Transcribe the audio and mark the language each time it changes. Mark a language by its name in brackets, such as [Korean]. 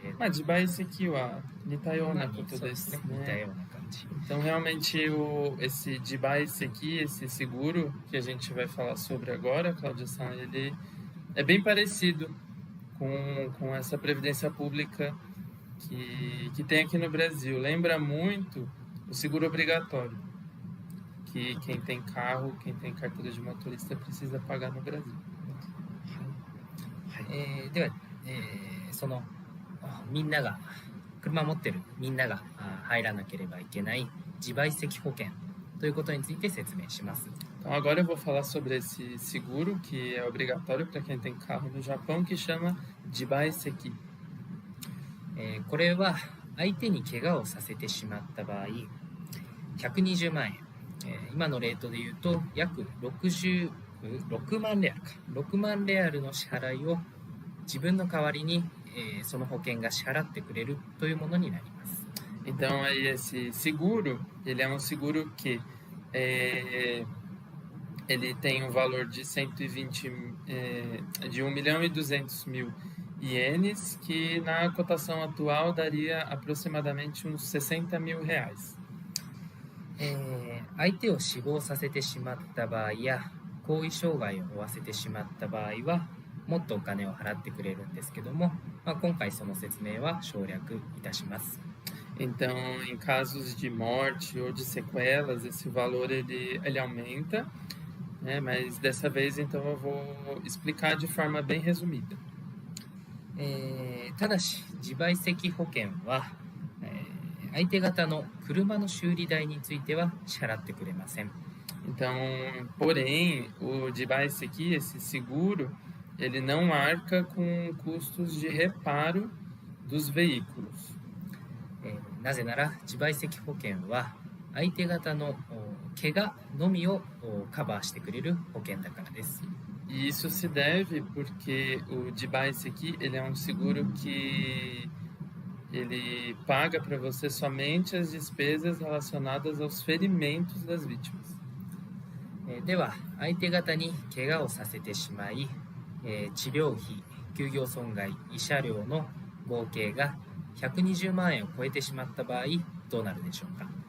[Japanese] 自賠責は似たようなことですね。似たような感じ。 [Portuguese] Então, realmente, esse Jibaiseki, esse seguro que a gente vai falar sobre agora, Cláudia-san, ele é bem parecido com essa previdência pública que tem aqui no Brasil. Lembra muito o seguro obrigatório, que quem tem carro, quem tem carteira de motorista precisa pagar no Brasil. [Japanese] では、そのみんなが車を持ってるみんなが入らなければいけない自賠責保険ということについて説明します。 [Portuguese] Então, agora eu vou falar sobre esse seguro que é obrigatório para quem tem carro no Japão, que chama Jibaiseki. [Japanese] これは相手に怪我をさせてしまった場合、120万円、今のレートで言うと約6万レアルか、6万レアルの支払いを自分の代わりに、その保険が支払ってくれるというものになります。 [Portuguese] Então, aí esse seguro, ele é um seguro que ele tem um valor de 1 milhão e 200 mil ienes, que na cotação atual daria aproximadamente uns 60 mil reais. [Japanese] 相手を死亡させてしまった場合や後遺障害を負わせてしまった場合はもっとお金を払ってくれるんですけども、今回その説明は省略いたします。 [Portuguese] Então, em casos de morte ou de sequelas, esse valor ele aumenta, né? Mas dessa vez, então, eu vou explicar de forma bem resumida. [Japanese] ただし自賠責保険は、相手方の車の修理代については支払ってくれません。 [Portuguese] Então, porém, o device aqui, esse seguro, ele não arca com custos de reparo dos veículos. [Japanese] なぜなら自賠責保険は相手方の怪我のみをカバーしてくれる保険だからです。 [Portuguese] E isso se deve porque o device aqui, ele é um seguro que ele paga para você somente as despesas relacionadas aos ferimentos das vítimas. [Japanese] では相手方に怪我をさせてしまい、治療費、休業損害、慰謝料の合計が120万円を超えてしまった場合どうなるでしょうか。